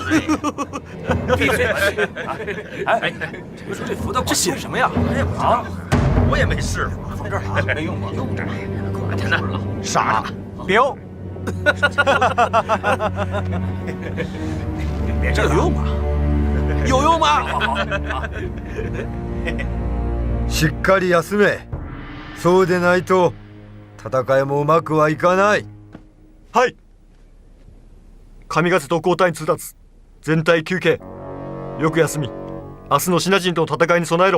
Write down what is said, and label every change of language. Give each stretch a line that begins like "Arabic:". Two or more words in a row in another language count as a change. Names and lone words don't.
Chinese: 闭嘴！哎，这符的这写什么呀？啊，我也没试过，放这儿啊，没用过，用着呢，挂着呢。傻，彪。这有用吗？有用吗？
Japanese: しっかり休め。そうでないと戦いもうまくはいかない。はい。神風と交代に通達。全体休憩。よく休み、明日のシナ人との戦いに備えろ。